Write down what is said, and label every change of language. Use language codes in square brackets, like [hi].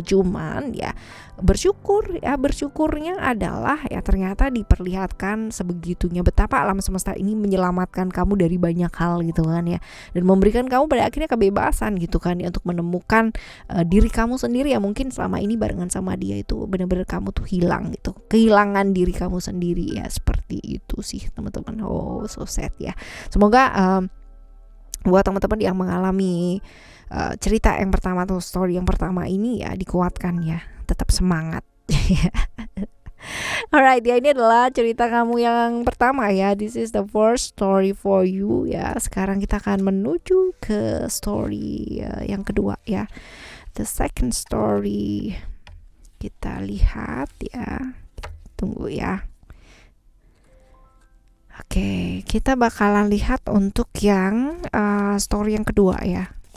[id] Cuman ya bersyukurnya adalah ya ternyata diperlihatkan sebegitunya betapa alam semesta ini menyelamatkan kamu dari banyak hal gitu kan ya, dan memberikan kamu pada akhirnya kebebasan gitu kan ya, untuk menemukan diri kamu sendiri yang mungkin selama ini barengan sama dia itu benar-benar kamu tuh hilang gitu, kehilangan diri kamu sendiri ya, seperti itu sih teman-teman. [en] Oh so sad [id] ya. Semoga buat teman-teman yang mengalami cerita yang pertama atau story yang pertama ini ya dikuatkan ya, tetap semangat. Alright ya, ini adalah cerita kamu yang pertama ya. [en] This is the first story for you ya. [id] Sekarang kita akan menuju ke story yang kedua ya. [en] The second story. [id] Kita lihat ya. Tunggu ya. Oke, kita bakalan lihat untuk yang story yang kedua ya.